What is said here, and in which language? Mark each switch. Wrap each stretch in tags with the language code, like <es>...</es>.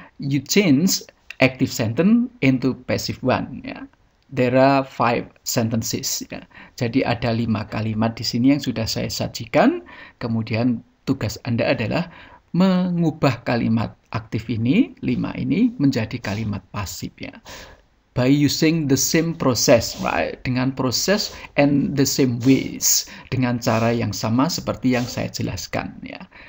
<en>You change active sentence into passive one ya. There are 5 sentences ya.</en> <id>Jadi ada 5 kalimat di sini yang sudah saya sajikan. Kemudian tugas Anda adalah mengubah kalimat aktif ini, 5 ini menjadi kalimat pasif ya.</id> <en>By using the same process, right?</en> <id>Dengan proses</id> <en>and the same ways,</en> <id>dengan cara yang sama seperti yang saya jelaskan ya.</id>